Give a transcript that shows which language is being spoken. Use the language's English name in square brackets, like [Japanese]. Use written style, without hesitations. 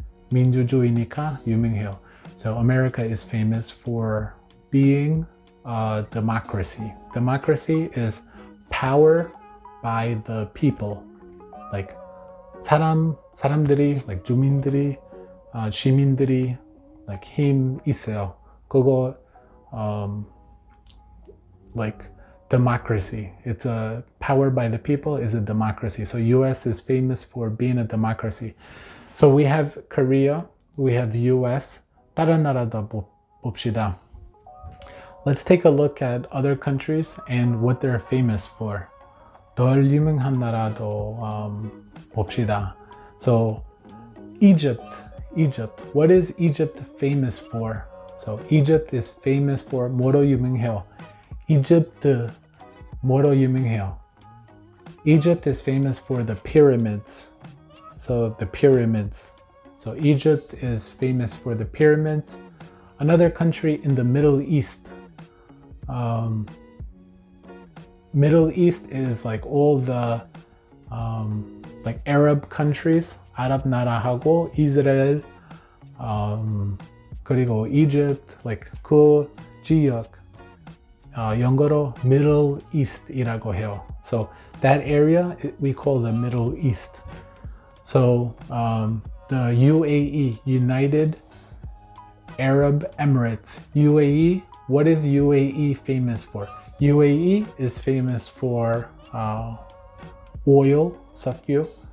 [Korean] 민주주의니까 유명해요. [English] So America is famous for being a democracy. Democracy is power by the people. [Korean] Like 사람들이, like 주민들이, 시민들이 like 힘 있어요. 그거 like democracy. [English] It's a power by the people is a democracy. So US is famous for being a democracy. So we have Korea, we have US. [Korean] 다른 나라도 봅시다. [English] Let's take a look at other countries and what they're famous for. [Korean] 덜 유명한 나라도 봅시다. [English] So Egypt. What is Egypt famous for? So Egypt is famous for [Korean] 뭐로 유명해요? Egypt 뭐로 유명해요? [English] Egypt is famous for the pyramids. So the pyramids. So Egypt is famous for the pyramids. Another country in the Middle East. Middle East is like all the like Arab countries. [Korean] 아랍 나라하고 이스라엘 그리고 Egypt like 그 지역 영어로 Middle East이라고 해요. [English] So that area we call the Middle East. So the UAE, United Arab Emirates. UAE, what is UAE famous for? UAE is famous for oil, 석유.